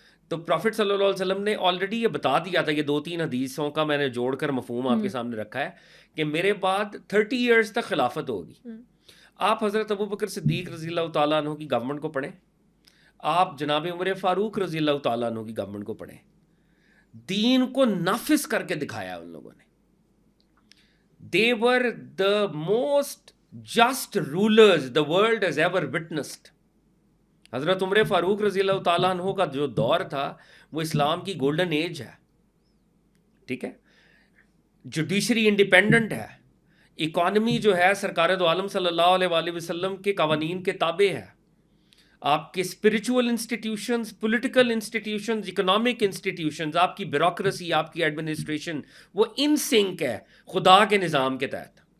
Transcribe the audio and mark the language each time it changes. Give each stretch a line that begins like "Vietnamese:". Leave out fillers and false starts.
Urdu: تو پروفٹ صلی اللہ علیہ وسلم نے آلریڈی یہ بتا دیا تھا، یہ 2-3 حدیثوں کا میں نے جوڑ کر مفہوم آپ کے سامنے رکھا ہے کہ میرے بعد 30 ایئرز تک خلافت ہوگی. آپ حضرت ابوبکر صدیق رضی اللہ تعالیٰ عنہ کی گورنمنٹ کو پڑھیں، آپ جناب عمر فاروق رضی اللہ تعالیٰ عنہ کی گورنمنٹ کو پڑھیں. دین کو نافذ کر کے دکھایا ان لوگوں نے.
English: They were the most just rulers the world has ever witnessed.
Urdu: حضرت عمر فاروق رضی اللہ تعالیٰ عنہ کا جو دور تھا وہ اسلام کی گولڈن ایج ہے، ٹھیک ہے. جوڈیشری انڈیپینڈنٹ ہے، اکانومی جو ہے سرکار دو عالم صلی اللہ علیہ وآلہ وسلم کے قوانین کے تابع ہے. آپ کے spiritual institutions, political institutions, economic institutions, آپ کی بیوروکریسی، آپ کی ایڈمنسٹریشن وہ ان سنک ہے خدا کے نظام کے تحت.